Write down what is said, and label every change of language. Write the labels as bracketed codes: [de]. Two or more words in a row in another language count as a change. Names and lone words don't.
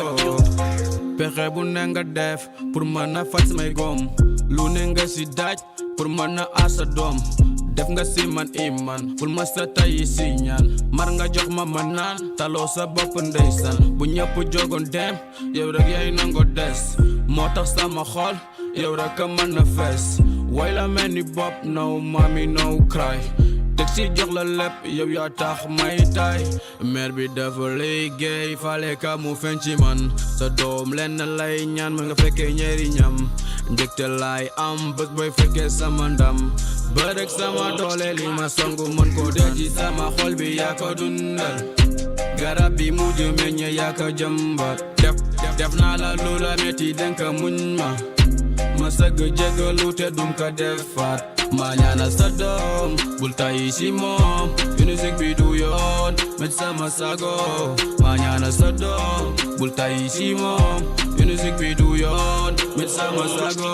[wo] pexe bu ne nga def pour mën a faj samay gom lu ne nga si daaj pour mën a aar sa doom def nga si man iman bul ma sa tayi si ñaan mar nga jox ma naan taloo sa bopp ndeysaan bu ñëpp jogoon dem yow rek yaay nango des moo tax sama xol yow rek a mën a fees way la mel ni bopp [en] no mami no cry [wo] teg si jox la lépp yow yaa tax may tay mère bi dafa liggéey fale ka mu fen ci man sa doom lenn lay ñaan ma nga fekkee njëriñam njëkte laay am bés booy fekkee sama ndam ba rek sama doole li ma songu mën ko dee ci sama xol bi yaa ko dundal garab bi mujj meññe yaa ko jàmbat def naa la lu la metti denka muñ ma sëgg jéggalu te dum ko defaat ma ñaanal sa doom bul tàyyi si moom musique bi du yoon met sama sago ma ñaanal sa doom bul tàyyi si moom musique bi du yoon met sama sago